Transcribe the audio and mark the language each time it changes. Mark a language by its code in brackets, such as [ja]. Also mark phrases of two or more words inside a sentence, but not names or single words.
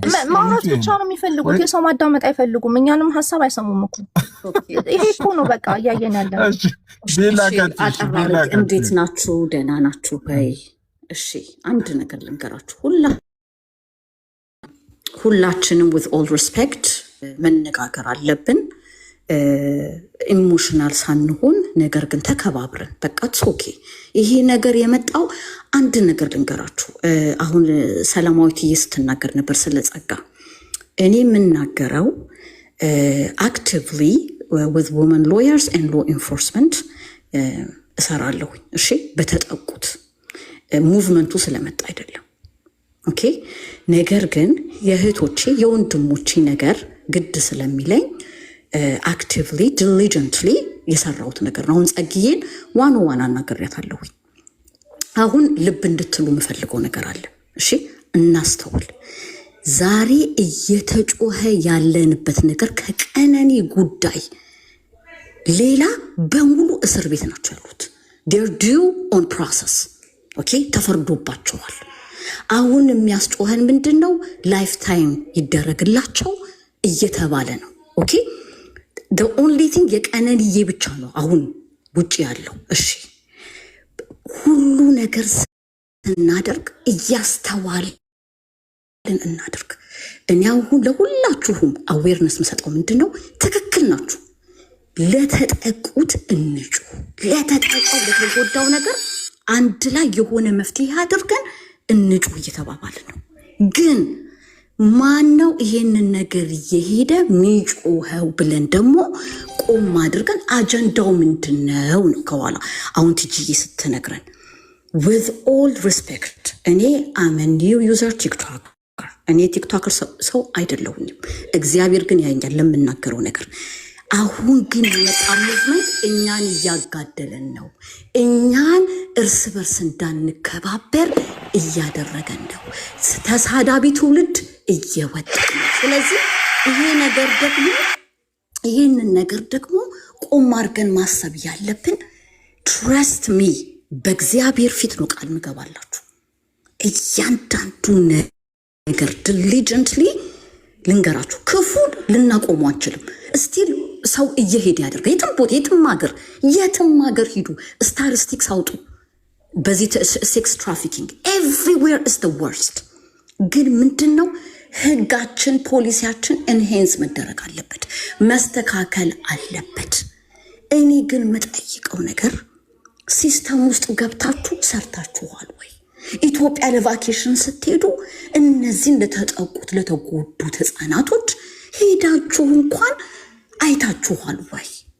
[am] ማውራት ብቻ ነው የሚፈልጉት የሰው ማዳመጥ አይፈልጉም እኛንም ሀሳብ አይሰሙም እኮ ይሄ እኮ ነው በቃ እያየን ያለን እሺ እንዴት ናችሁ ደህና ናችሁ ወይ እሺ አንድ ነገር ልንገራችሁ ሁላችንም [en] with all respect [am] መነጋገር አለብን ኢሞሽናል ሳንሆን ነገር ግን ተከባብረን በቃ ኦኬ ይሄ ነገር የመጣው አንድ ነገር ልንገራችሁ አሁን ሰላማዊት ስትናገር ነበር ስለጸጋ እኔ የምናገረው [en] actively with women lawyers and law enforcement [am] እሰራለሁ እሺ በተጠቁት ሙቭመንቱ ስለመጣ አይደለም ኦኬ ነገር ግን የእህቶቼ የወንድሞቼ ነገር ግድ ስለሚለኝ [en] actively diligently [am] የሰራሁት ነገር ነው አሁን ጸግዬን ዋና አናገርያታለሁ አሁን ልብ እንድትሉ የምፈልገው ነገር አለ እሺ እናስተውል ዛሬ እየተጮኸ ያለንበት ነገር ከቀነኒ ጉዳይ ሌላ በሙሉ እስር ቤት ናቸው ያሉት [en] they're due on process [am] ኦኬ ተፈርዶባቸዋል አሁን የሚያስጮኸን ምንድነው [en] life time [am] ይደረግላቸው እየተባለ ነው ኦኬ [en] the only thing [am] የቀነኒዬ ብቻ ነው አሁን ውጪ ያለው እሺ ሁሉ ነገር እናደርግ እያስተዋልን እናደርግ እኔ አሁን ለሁላችሁም አዌርነስ መሰጠው ምንድነው ትክክል ናችሁ ለተጠቁት እንጩ ለተጠቁት ለተጎዳው ነገር አንድ ላይ የሆነ መፍትሄ አድርገን እንጩ እየተባባልን ነው ግን ማነው ይሄንን ነገር እየሄደ ሚጮኸው ብለን ደግሞ ቆም አድርገን አጀንዳው ምንድነው ነው ከኋላ አሁን ትጂዬ ስትነግረን [en] with all respect [am] እኔ [en] am a new user TikTok [am] እኔ ቲክቶከር ሰው አይደለሁኝም እግዚአብሔር ግን ያኛል ለምናገረው ነገር አሁን ግን የመጣው ሙቭመንት እኛን እያጋደለን ነው እኛን እርስ በርስ እንዳንከባበር እያደረገን ነው ተሳዳቢ ትውልድ እየወጣ ነው ስለዚህ ይሄንን ነገር ደግሞ ቆም አድርገን ማሰብ ያለብን [en] trust me [am] በእግዚአብሔር ፊት ነው ቃል ምገባላችሁ እያንዳንዱ ነገር diligently ልንገራችሁ ክፉ ልናቆሙ አንችልም ስቲል ሰው እየሄደ ያደርጋ የትም ሀገር ሂዱ ስታቲስቲክስ አውጡ በዚህ [en] sex trafficking everywhere is the worst [am] ግን ምንድነው ህጋችን ፖሊሲያችን ኢንሃንስ መደረግ አለበት መስተካከል አለበት እኔ ግን መጠይቀው ነገር ሲስተም ውስጥ ገብታችሁ ሰርታችኋል ወይ ኢትዮጵያ ለቫኬሽን ስትሄዱ እነዚህ ለተጠቁት ለተጎዱ ህፃናቶች ሄዳችሁ እንኳን አይታችኋል ወይ